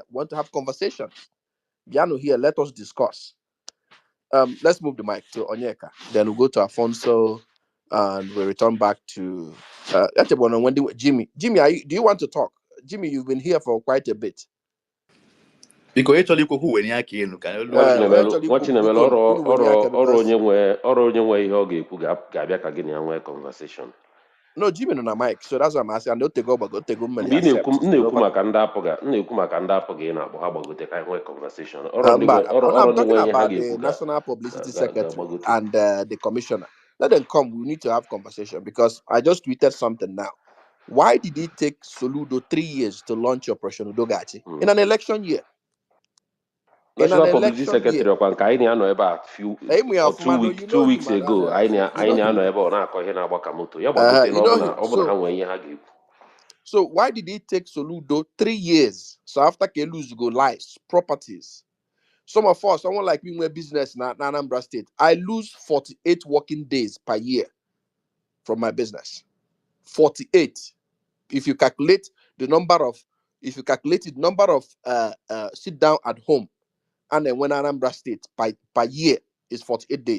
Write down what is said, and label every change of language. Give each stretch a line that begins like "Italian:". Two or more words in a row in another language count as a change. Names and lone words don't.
English: Want to have conversations. Biano here, let us discuss. Let's move the mic to Onyeka. Then we'll go to Afonso and we'll return back to Jimmy. Jimmy, do you want to talk? Jimmy, you've been here for quite a bit. Because actually, who when you can
Igbo: Nwachinemelu ọrụ onye nwe ihe ọ ga-ekwu ga-abịa ka gị na ya nwee conversation.
English: No, Jimmy on a mic, so that's what I'm asking. I don't take over, go take
Igbo: Mgbe ị na-ekwu maka ndị apụghị ị na-akpọ ha gbagote ka nwee conversation.
English: I'm
Igbo: Ọrụ ndị
English: talking
Igbo: nwe ihe ha
English: about the
Igbo: ga-ekwu
English: National Publicity Secretary
Igbo: ga-agbagote.
English: and the Commissioner. Let them come. We need to have conversation because I just tweeted something now. Why did it take Soludo 3 years to launch Operation Udogachi in an election year? National Publicity Secretary
Igbo: ọkwa nke anyị na-anọ ebe a
English: 2 weeks ago
Igbo: anyị na-anọ ebe ọ na-akọ ihe na-agba ka moto ya gbagote na ọ bụrụ ha nwee ihe ha ga-ekwu.
English: So why did it take Soludo 3 years? So after Keluz go lives, properties. Some of us, someone like me, we're business in Anambra State. I lose 48 working days per year from my business. 48. If you calculate the number of sit down at home, and then when Anambra State per year is 48 days.